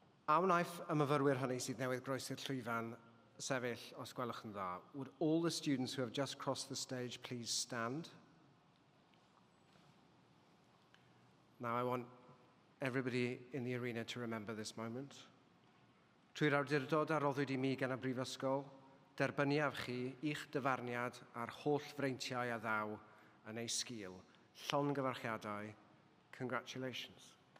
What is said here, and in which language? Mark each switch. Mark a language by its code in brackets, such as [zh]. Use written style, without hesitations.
[cy] A wnaeth y myfyrwyr hynny sydd newydd groesi'r llwyfan sefyll os gwelwch yn dda. [en] Would all the students who have just crossed the stage please stand? Now I want everybody in the arena to remember this moment. [cy] Trwy'r awdurdod a roddwyd I mi gan y Brifysgol, derbyniaf chi i'ch dyfarniad a'r holl freintiau a ddaw yn ei sgil. Llongyfarchiadau. [en] Congratulations.